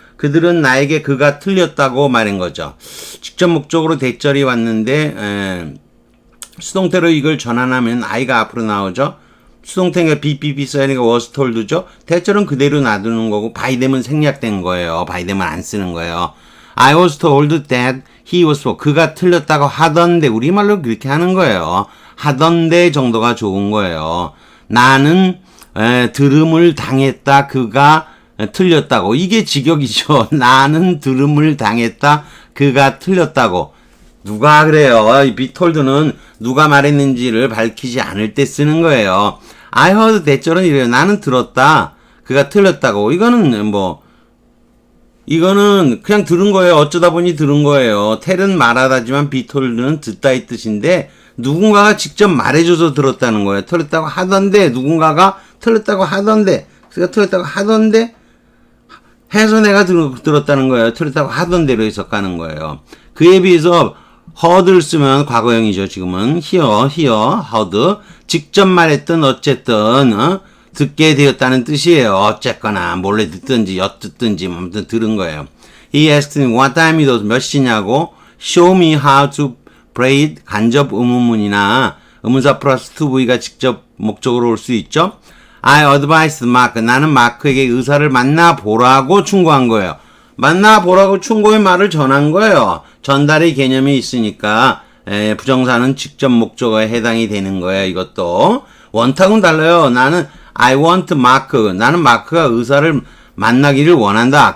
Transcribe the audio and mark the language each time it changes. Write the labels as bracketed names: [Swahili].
[Korean] 그들은 나에게 그가 틀렸다고 말한 거죠. 직접 목적으로 대절이 왔는데 수동태로 이걸 전환하면 I가 앞으로 나오죠. 수동태가 BPP 써야니까 was told죠. 대절은 그대로 놔두는 거고 by them은 생략된 거예요. by them은 안 쓰는 거예요. [English] I was told that he was wrong. [Korean] 그가 틀렸다고 하던데 우리말로 그렇게 하는 거예요. 하던데 정도가 좋은 거예요. 나는 들음을 당했다. 그가 틀렸다고. 이게 직역이죠. 나는 들음을 당했다. 그가 틀렸다고. 누가 그래요. 이 be told는 누가 말했는지를 밝히지 않을 때 쓰는 거예요. [English] I heard that [Korean] 절은 이래요. 나는 들었다. 그가 틀렸다고. 이거는 그냥 들은 거예요. 어쩌다 보니 들은 거예요. tell은 말하다지만 be told는 듣다 이 뜻인데 누군가가 직접 말해줘서 들었다는 거예요. 틀렸다고 하던데 누군가가 틀렸다고 하던데 그가 틀렸다고 하던데 해서 내가 들었다는 거예요. 틀렸다고 하던 대로 해석하는 거예요. 그에 비해서 heard를 쓰면 과거형이죠. 지금은 hear, heard 직접 말했든 어쨌든 듣게 되었다는 뜻이에요. 어쨌거나 몰래 듣든지 엿듣든지 아무튼 들은 거예요. [English] He asked me what time it was [Korean] 몇 시냐고 [English] show me how to braid [Korean] 간접 의문문이나 의문사 플러스 to V가 직접 목적으로 올 수 있죠. [English] I advised Mark [Korean] 나는 마크에게 의사를 만나보라고 충고한 거예요. 만나보라고 충고의 말을 전한 거예요. 전달의 개념이 있으니까 부정사는 직접 목적어에 해당이 되는 거예요. 이것도 원탁은 달라요. 나는 [English] I want Mark [Korean] 나는 마크가 의사를 만나기를 원한다.